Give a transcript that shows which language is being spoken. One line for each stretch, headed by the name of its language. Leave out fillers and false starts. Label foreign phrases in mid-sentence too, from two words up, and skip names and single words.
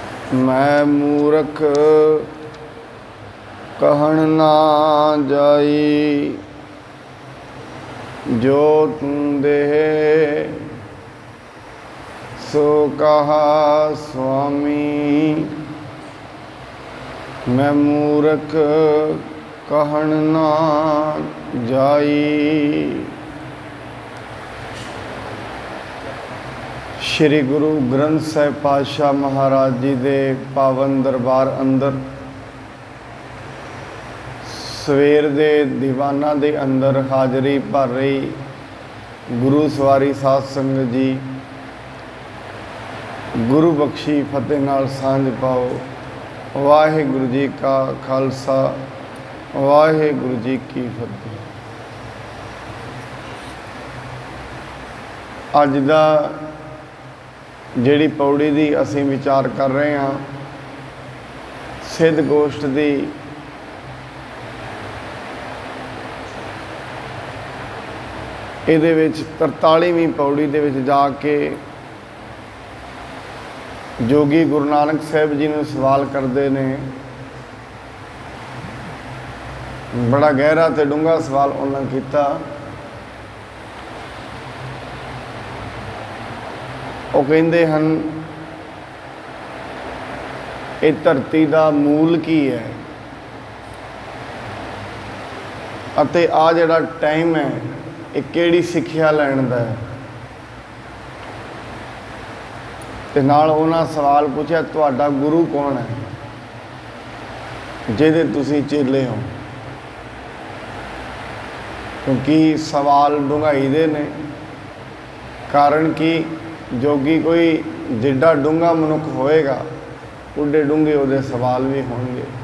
Punjabi: ਮੈਂ ਮੂਰਖ ਕਹਨ ਨਾ ਜਾਈ, ਜੋ ਤੂ ਦੇਹ ਸੋ ਕਹਾ ਸੁਆਮੀ। ਮੈਂ ਮੂਰਖ ਕਹਨ ਨਾ ਜਾਈ। ਸ੍ਰੀ ਗੁਰੂ ਗ੍ਰੰਥ ਸਾਹਿਬ ਪਾਤਸ਼ਾਹ ਮਹਾਰਾਜ ਜੀ ਕੇ ਪਾਵਨ ਦਰਬਾਰ ਅੰਦਰ ਸਵੇਰ ਦੇ ਦੀਵਾਨਾ ਦੇ ਅੰਦਰ ਹਾਜ਼ਰੀ ਭਰ ਰਹੀ ਗੁਰੂ ਸਵਾਰੀ ਸਾਧ ਸੰਗਤ ਜੀ, ਗੁਰੂ ਬਖ਼ਸ਼ੀ ਫ਼ਤਿਹ ਨਾਲ ਸਾਂਝ ਪਾਓ। ਵਾਹਿਗੁਰੂ ਜੀ ਕਾ ਖ਼ਾਲਸਾ, ਵਾਹਿਗੁਰੂ ਜੀ ਕੀ ਫ਼ਤਿਹ। ਅੱਜ ਦਾ ਜਿਹੜੀ ਪਉੜੀ ਦੀ ਅਸੀਂ ਵਿਚਾਰ ਕਰ ਰਹੇ ਹਾਂ, ਸਿੱਧ ਗੋਸ਼ਟ ਦੀ ਇਹਦੇ ਵਿੱਚ 43ਵੀਂ ਪਉੜੀ ਦੇ ਵਿੱਚ ਜਾ ਕੇ ਜੋਗੀ ਗੁਰੂ ਨਾਨਕ ਸਾਹਿਬ ਜੀ ਨੇ ਸਵਾਲ ਕਰਤੇ ਨੇ। ਬੜਾ ਗਹਿਰਾ ਤੇ ਡੂੰਘਾ ਸਵਾਲ
Hindi: उन्होंने किया। वो कहते हैं ये धरती का मूल
Punjabi: की है, ਅਤੇ ਆ ਜਿਹੜਾ ਟਾਇਮ ਹੈ ਯੇ ਕਿਹੜੀ ਸਿੱਖਿਆ ਲੈਣ ਦਾ ਹੈ। ਤੇ ਨਾਲ ਉਨ੍ਹਾਂ ਸਵਾਲ ਪੁੱਛਾ, ਤੁਹਾਡਾ ਗੁਰੂ ਕੌਣ ਹੈ ਜਿਹਦੇ ਤੁਸੀਂ ਚੇਲੇ ਹੋ? ਕਿਉਂਕਿ ਸਵਾਲ ਡੂੰਘਾਈ ਦੇ ਨੇ, ਕਾਰਨ ਕਿ ਜੋਗੀ ਕੋਈ ਜਿੱਡਾ ਡੂੰਘਾ ਮਨੁੱਖ ਹੋਏਗਾ ਉੱਡੇ ਡੂੰਘੇ ਉਹਦੇ ਸਵਾਲ ਭੀ ਹੋਣਗੇ।